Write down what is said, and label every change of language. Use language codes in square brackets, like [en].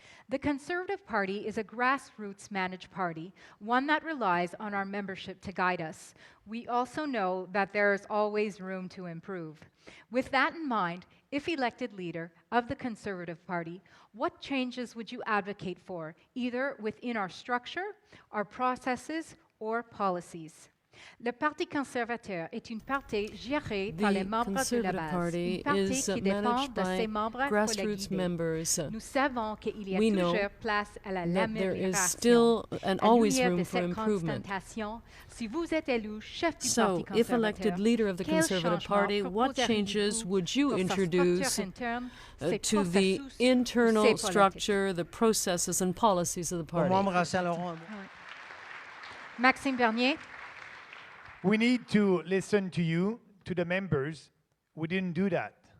[en] The Conservative Party is a grassroots managed party, one that relies on our membership to guide us. We also know that there is always room to improve. With that in mind, if elected leader of the Conservative Party, what changes would you advocate for, either within our structure, our processes, or policies? [fr] Le Parti conservateur est une partie gérée par les membres de la base, une partie qui dépend de ses membres collectifs. Nous savons qu'il y a toujours place à l'amélioration, à l'unité de cette constatation. Si vous êtes élu chef du Parti [en] conservateur, if elected leader of the Conservative Party, what changes would you introduce to the internal structure, the processes and policies of the party? Maxime Bernier. We need to listen to you, to the members. We didn't do that.